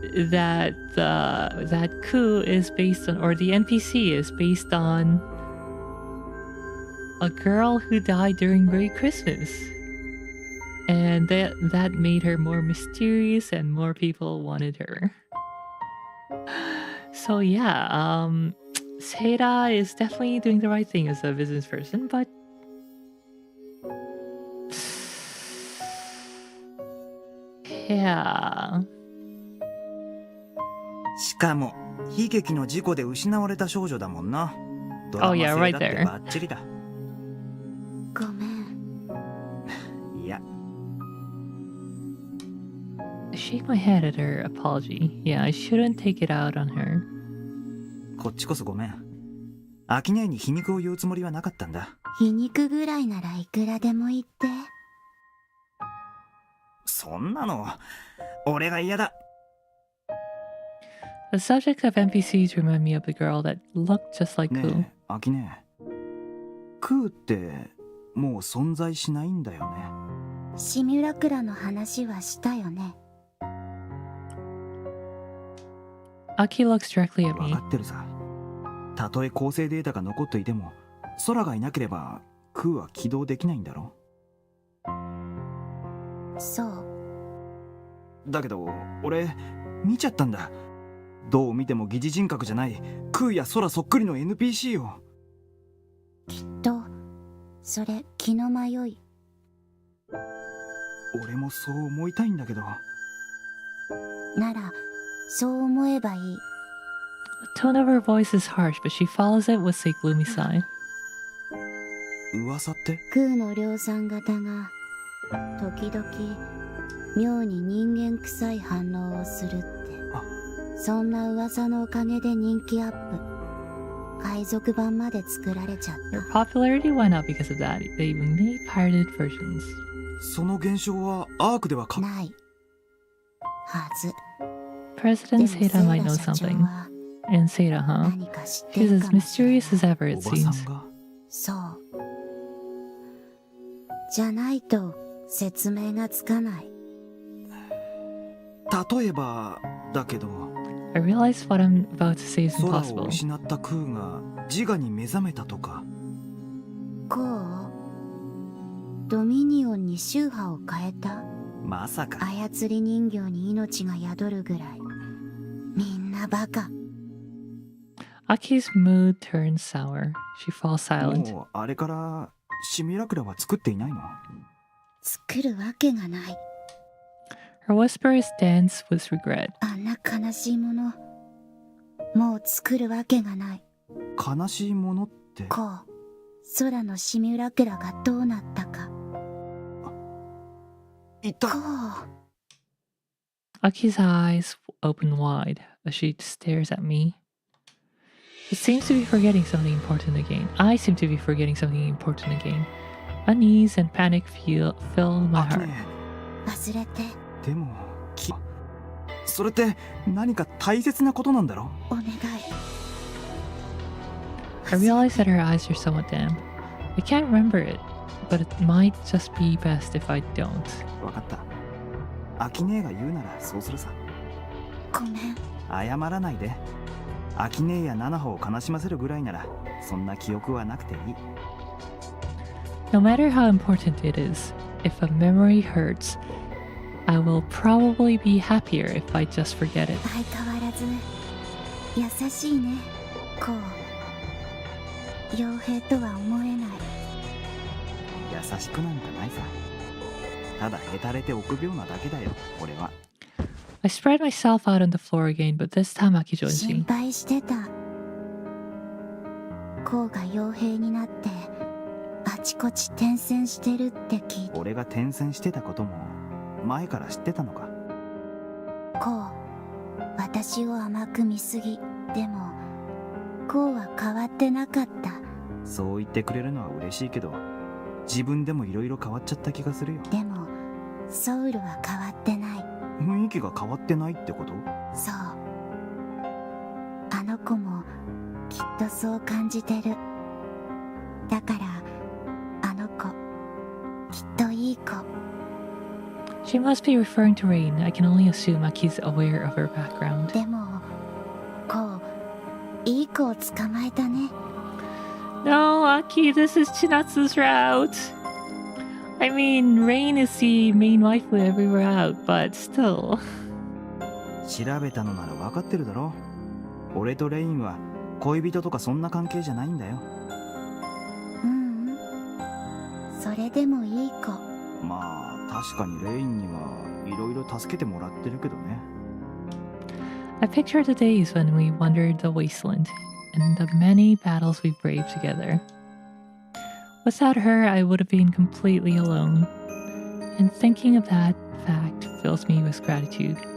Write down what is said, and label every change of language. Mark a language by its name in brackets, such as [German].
[English] that that Ku is based on, or the NPC is based on, a girl who died during Merry Christmas, and that made her more mysterious and more people wanted her. So yeah, Seira is definitely doing the right thing as a business person, but yeah. [Japanese] しかも悲劇の事故で失われた少女だもんな。ドラマ性だってバッチリだ。ごめん。いや。 [English] I shake my head at her apology. Yeah, I shouldn't take it out on her. [Japanese] こっちこそごめん。秋音に皮肉を言うつもりはなかったんだ。皮肉ぐらいならいくらでも言って。そんなの俺が嫌だ。 [English] The subjects of NPCs remind me of the girl that looked just like Ku. [Japanese] ねえ、秋音。クーってもう存在しないんだよね。シミュラクラの話はしたよね。 [English] Aki looks directly at me. [Japanese] 分かってるさ。たとえ構成データが残っていても、空がいなければクーは起動できないんだろ。そう。だけど俺見ちゃったんだ。どう見ても疑似人格じゃないクーや空そっくりの NPC を。きっとそれ気の迷い。俺もそう思いたいんだけど。ならそう思えばいい。 [English] The tone of her voice is harsh, but she follows it with a gloomy sigh. [Japanese] 噂って？クーの量産型が時々妙に人間臭い反応をするって。そんな噂のおかげで人気アップ。海賊版まで作られちゃった。 [English] Their popularity went up because of that. They even made pirated versions. [Japanese] その現象はアークではないはず。 [English] President Seira might know something. And Seira, huh? [Japanese] 何か知って [English] She's [Japanese] る [English] as [Japanese] かもしれない [English] mysterious as ever, it [Japanese] おばさ [English] seems. [Japanese] んがそうじゃないと説明がつかない。例えばだけど [English] I realize what I'm about to say is [Japanese] 空を [English] impossible. [Japanese] 失ったクーが自我に目覚めたとか。こうドミニオンに宗派を変えた。まさか操り人形に命が宿るぐらい。みんなバカ。 [English] Aki's mood turns sour. She falls silent. [Japanese] もうあれからシミュラクラは作っていないの？作るわけがない。 [English] Her whisper is dense with regret. [Japanese] あんな悲しいものもう作るわけがない。悲しいものって。こう空のシミュラクラがどうなったか。いた。こう [English] Aki's eyes open wide as she stares at me. It seems to be forgetting something important again. I seem to be forgetting something important again. Unease and panic fill my [Japanese] アキ [English] heart. [Japanese] ネ忘れてでもそれって何か大切なことなんだろ？お願い。 [English] I realize that her eyes are somewhat dim. I can't remember it, but it might just be best if I don't. [Japanese] わかった。アキネが言うならそうするさ。ごめん。謝らないで。アキネやナナホを悲しませるぐらいならそんな記憶はなくていい。 [English] No matter how important it is, if a memory hurts, I will probably be happier if I just forget it. [Japanese] 相変わらず優しいね。こう傭兵とは思えない。優しくなんかないさ。ただへたれて臆病なだけだよ、俺は。 [English] I spread myself out on the floor again, but this time Aki joins [Japanese] 心 [English] me. [Japanese] 配してた。こうが傭兵になってあちこち転戦してるって聞いて。俺が転戦してたことも前から知ってたのか？こう私を甘く見すぎ。でもこうは変わってなかった。そう言ってくれるのは嬉しいけど、自分でもいろいろ変わっちゃった気がするよ。でもソウルは変わってない。雰囲気が変わってないってこと？そう。あの子もきっとそう感じてる。だからあの子きっといい子。 [English] She must be referring to Rain. I can only assume Aki's aware of her background. [Japanese] でもこういい子を捕まえたね。 [English] No, Aki, this is Chinatsu's route. I mean, Rain is the main waifu everywhere out, but still. [Japanese] 調べたのなら分かってるだろ。俺とレインは恋人とかそんな関係じゃないんだよ。それでもいい子。まあ確かにレインにはいろいろ助けてもらってるけどね。 [English] I picture the days when we wandered the wasteland and the many battles we braved together. Without her, I would have been completely alone, and thinking of that fact fills me with gratitude.